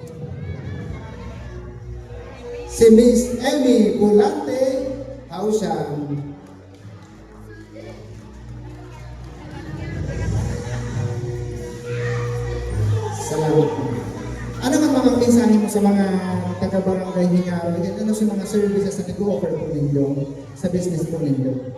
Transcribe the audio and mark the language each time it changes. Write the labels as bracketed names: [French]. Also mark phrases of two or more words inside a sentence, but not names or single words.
[Filipino] Si Miss Amy Pulante Haushan. Salamat po. Ano man mga mensahe mo sa mga taga-barangay Hingaroy? Ano sa mga services na nag-offer po ninyo sa business po ninyo?